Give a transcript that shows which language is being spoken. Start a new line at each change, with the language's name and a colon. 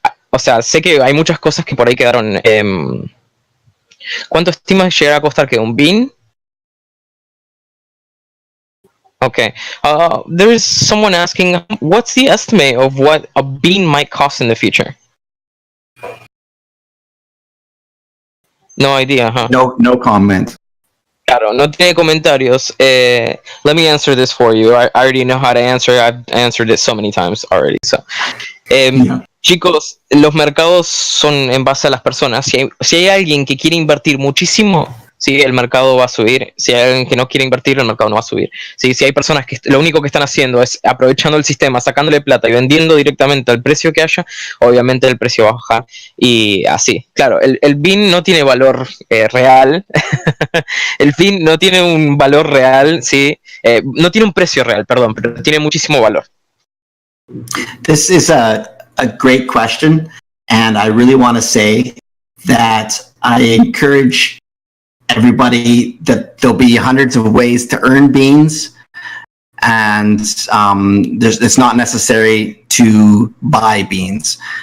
Spanish: O sea, sé que hay muchas cosas que por ahí quedaron. ¿Cuánto estimas llegar a costar que un bean?
English: Okay. There is someone asking, what's the estimate of what a bean might cost in the future? No idea, huh? No comment.
Spanish: Claro, no tiene comentarios.
English: Let me answer this for you. I already know how to answer. I've answered it so many times already. So, yeah.
Spanish: Chicos, los mercados son en base a las personas. Si hay alguien que quiere invertir muchísimo, sí, el mercado va a subir. Si hay alguien que no quiere invertir, el mercado no va a subir. Sí, si hay personas que lo único que están haciendo es aprovechando el sistema, sacándole plata y vendiendo directamente al precio que haya, obviamente el precio va a bajar. Y así, claro, el BIN no tiene valor real. El BIN no tiene un valor real, sí. No tiene un precio real, perdón, pero tiene muchísimo valor.
English: This is a great question, and I really want to say that I encourage everybody that there'll be hundreds of ways to earn beans, and it's not necessary to buy beans.